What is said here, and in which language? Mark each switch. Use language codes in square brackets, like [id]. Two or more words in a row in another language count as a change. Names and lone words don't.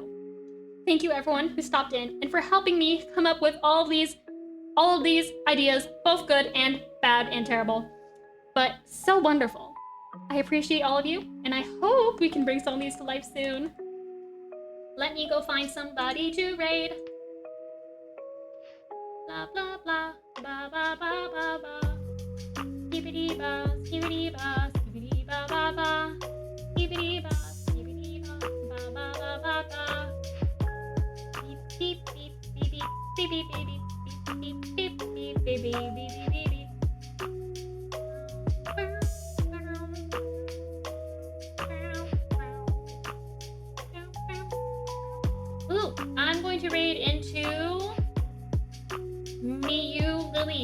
[en] Thank you, everyone who stopped in, and for helping me come up with all of these ideas, both good and bad and terrible, but so wonderful. I appreciate all of you, and I hope we can bring some of these to life soon. Let me go find somebody to raid. Blah, blah, blah, ba, ba, ba, ba, ba. Skibbity ba, skibbity ba, skibbity ba, ba, ba. Skibbity ba, skibbity ba, ba, ba, ba, ba, ba. Beep, beep, beep, beep, beep, beep, beep, beep, beep, beep, beep, beep, beep, beep, beep, beep, beep. Ooh, I'm going to raid into Miyu Lily.